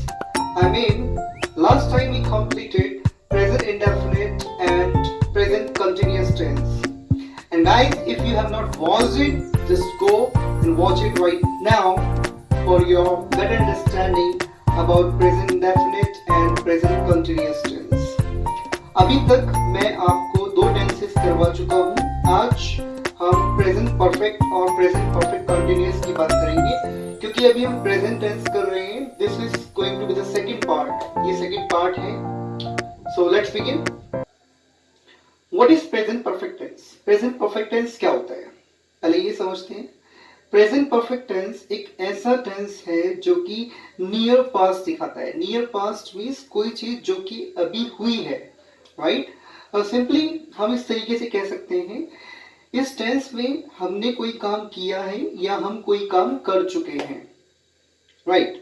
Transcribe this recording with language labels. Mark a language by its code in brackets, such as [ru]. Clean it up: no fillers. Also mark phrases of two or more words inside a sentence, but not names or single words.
[en] I mean, last time we completed present indefinite and present continuous tense. And guys, if you have not watched it, just go and watch it right now for your better understanding about present indefinite and present continuous tense. [hi] अभी तक मैं आपको दो टेंसेस करवा चुका हूँ. आज हम [en] present perfect [hi] और [en] present perfect continuous [hi] की बात करेंगे क्योंकि अभी हम [en] present tense [hi] कर रहे हैं. [en] This is going to be the second part. [hi] ये सेकंड पार्ट है. [en] So let's begin. What is present perfect tense? Present perfect tense [hi] क्या होता है? पहले ये समझते हैं. [en] Present perfect tense [hi] एक ऐसा टेंस है जो कि [en] near past [hi] दिखाता है. [en] near past means [hi] कोई चीज जो कि अभी हुई है, राइट? और सिंपली हम इस तरीके से कह सकते हैं, इस टेंस में हमने कोई काम किया है या हम कोई काम कर चुके हैं, राइट?